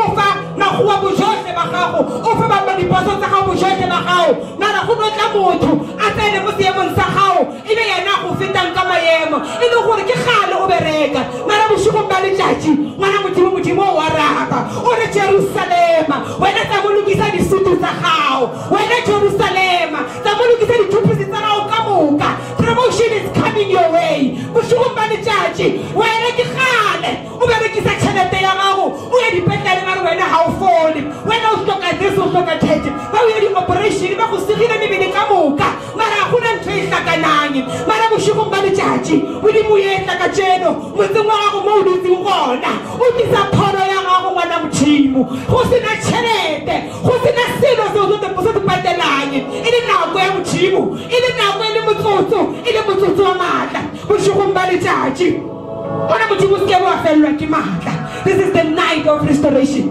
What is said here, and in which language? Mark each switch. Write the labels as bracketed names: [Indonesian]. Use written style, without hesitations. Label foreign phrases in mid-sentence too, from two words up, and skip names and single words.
[Northern Sotho] fa magoa bojotlhe ba gago o fa ba diposo tsa gago bojotlhe ba gago mara go notla motho a tsene mo seemong sa gago e be yena go fetang ka maemo e le gore ke gale o bereka mara bošegong ba letšatši ngwana Modimo o araba o re Jerusalema wena tsa mo lokisa disutu tsa gago wena Jerusalema tsa mo lokisa dithupisi tsa gago ka moka [English] promotion is coming your [Northern Sotho] way bošegong ba letšatši wena ke gale o berekisa tšhelete ya gago o ya dipetlele mare wena ga o fole wena o hloka this o hloka tšhete ba o ya di-operation ba go segile mebele ka moka mara go na ntho e hlakanang mara bošegong ba letšatši Modimo o etla ka tšeno motseng wa gago mo o dutseng gona o tlisa pholo ya gago ngwana Modimo go sena tšhelete go sena selo se se patelang e le nako ya Modimo e le nako e le motsotso wa maatla bošegong ba letšatši [English] This is the night of restoration.